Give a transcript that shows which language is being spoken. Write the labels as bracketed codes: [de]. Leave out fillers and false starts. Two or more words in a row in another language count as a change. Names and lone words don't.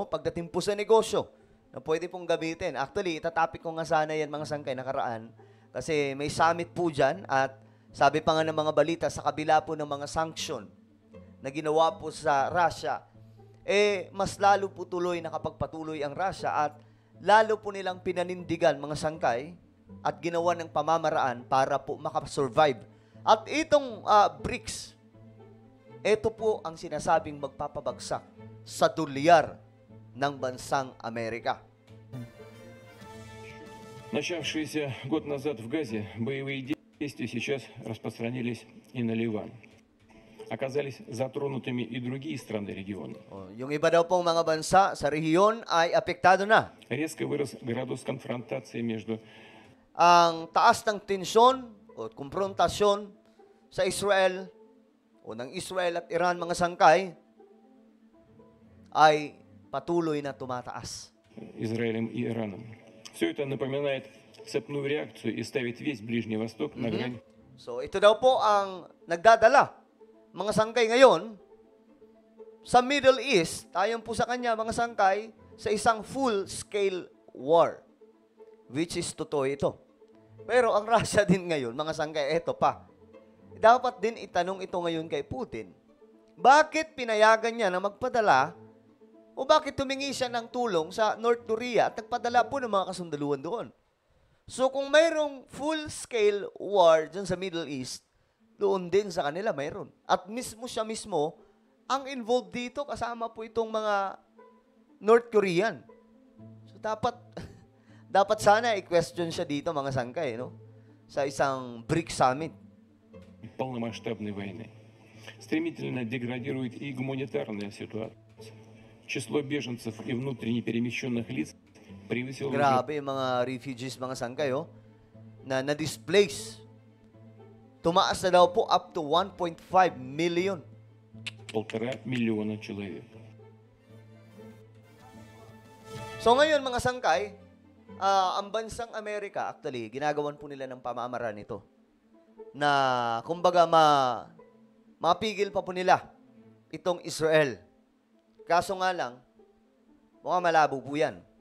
[tl] Pagdating po sa negosyo na pwede pong gamitin. Actually, itatapik ko nga sana yan mga sangkay nakaraan kasi may summit po dyan at sabi pa nga ng mga balita sa kabila po ng mga sanction na ginawa po sa Russia, mas lalo po tuloy nakapagpatuloy ang Russia at lalo po nilang pinanindigan mga sangkay at ginawa ng pamamaraan para po makasurvive. At itong BRICS, ito po ang sinasabing magpapabagsak sa dolyar ng bansang Amerika. [ru] Начавшиеся год назад в Газе, боевые действия сейчас распространились и на Ливан. Оказались затронутыми и другие страны региона. [tl] Yung iba daw pong mga bansa sa rehiyon ay apektado na. [ru] Резко вырос градус конфронтации между [tl] Ang taas ng tensyon o konfrontasyon sa Israel o ng Israel at Iran mga sangkay ay patuloy na tumataas. [ru] Израилем и Ираном. Все это напоминает цепную реакцию и ставит весь Ближний Восток на грань. [tl] So ito daw po ang nagdadala mga sangkay ngayon sa Middle East, ayon po sa kanya mga sangkay, sa isang [en] full-scale war. Which is [tl] totoo ito. Pero ang Russia din ngayon, mga sangkay, eto pa. Dapat din itanong ito ngayon kay Putin. Bakit pinayagan niya na magpadala o bakit tumingi siya ng tulong sa North Korea at nagpadala po ng mga kasundaluhan doon? So kung mayroong full-scale war dyan sa Middle East, doon din sa kanila mayroon. At siya mismo, ang involved dito kasama po itong mga North Korean. So dapat sana i-question siya dito mga sangkay, no? Sa isang BRICS summit. [ru] Полномасштабной войны. Стремительно деградирует и гуманитарная ситуация. Число беженцев и внутренне перемещенных лиц превысило [tl] Grabe yung mga refugees, mga sangkay, na na-displace. Tumaas na daw po [en] up to 1.5 million. [ru] 1,5 миллиона человек. [tl] So ngayon mga sangkay, ang bansang Amerika, actually, ginagawan po nila ng pamamaraan ito na kumbaga mapigil pa po nila itong Israel. Kaso nga lang, mukhang malabo po yan.